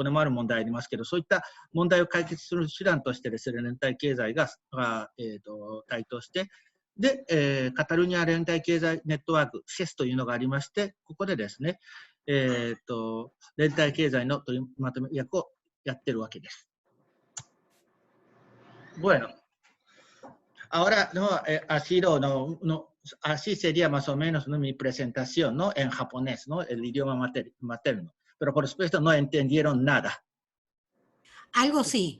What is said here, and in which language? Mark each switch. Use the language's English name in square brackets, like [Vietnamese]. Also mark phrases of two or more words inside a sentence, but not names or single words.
[Japanese] でもある問題ありますけど、そういった問題を解決する手段としてですね、連帯経済が台頭して、で、カタルニア連帯経済ネットワーク、シェスというのがありまして、ここでですね、連帯経済の取りまとめ役をやってるわけです。 [Spanish] Bueno, ahora no, así sería más o menos, ¿no? Mi presentación, ¿no? En japonés, ¿no? El idioma materno. Pero por supuesto no entendieron nada. Algo sí.